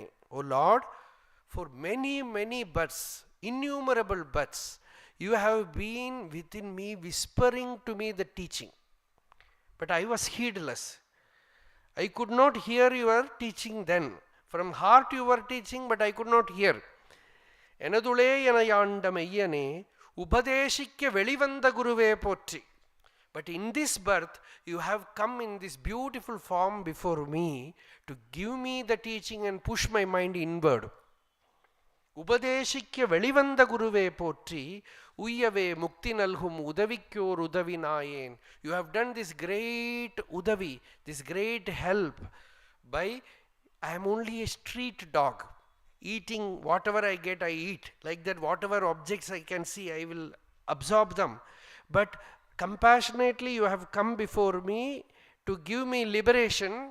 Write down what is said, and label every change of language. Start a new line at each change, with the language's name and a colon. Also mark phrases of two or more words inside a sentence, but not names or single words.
English: O Lord, for many births, innumerable births, you have been within me, whispering to me the teaching. But I was heedless. I could not hear your teaching then. From heart you were teaching, but I could not hear.
Tamil: என்னுள்ளே எனையாண்ட மெய்யனே, உபதேசிக்க வெளிவந்த குருவே போற்றி.
English: But in this birth, you have come in this beautiful form before me to give me the teaching and push my mind inward.
Tamil: உபதேசிக்க வெளிவந்த குருவே போற்றி, உய்யவே முக்தி நல்கும் உதவிக்கோர் உதவினாயேன்.
English: You have done this great udavi, this great help by, I am only a street dog. Eating whatever I get, I eat. Like that, whatever objects I can see, I will absorb them. But compassionately you have come before me to give me liberation.